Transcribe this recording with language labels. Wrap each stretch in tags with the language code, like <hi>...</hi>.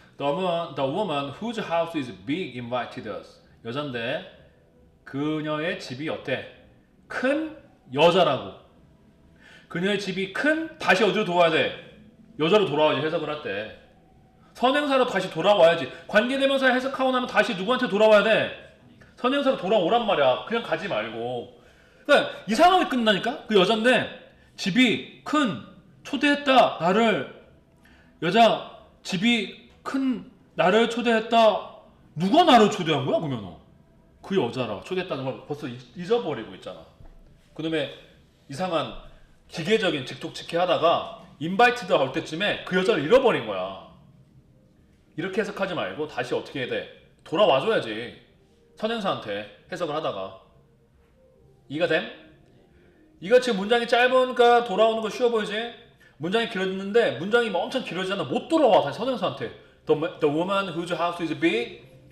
<en>The woman whose house is big invited us.</en> <ko>여잔데 그녀의 집이 어때? 큰 여자라고. 그녀의 집이 큰 다시 어디로 돌아와야 돼? 여자로 돌아와야지. 해석을 할 때 선행사로 다시 돌아와야지. 관계대명사 해석하고 나면 다시 누구한테 돌아와야 돼? 선행사로 돌아오란 말이야. 그냥 가지 말고. 그러니까 이 상황이 끝나니까 그 여잔데 집이 큰 초대했다 나를. 여자 집이 큰 나를 초대했다. 누가 나를 초대한 거야 그러면? 그 여자라. 초대했다는 걸 벌써 잊어버리고 있잖아. 그놈의 이상한 기계적인 직독직해 하다가 인바이트드 할 때쯤에 그 여자를 잃어버린 거야. 이렇게 해석하지 말고 다시 어떻게 해야 돼? 돌아와줘야지. 선행사한테 해석을 하다가. 이해가 됨? 이거 지금 문장이 짧으니까 돌아오는 거 쉬워 보이지? 문장이 길어졌는데 문장이 엄청 길어지잖아. 못 돌아와 다시 선행사한테.</ko> <en>The woman whose house is big.</en>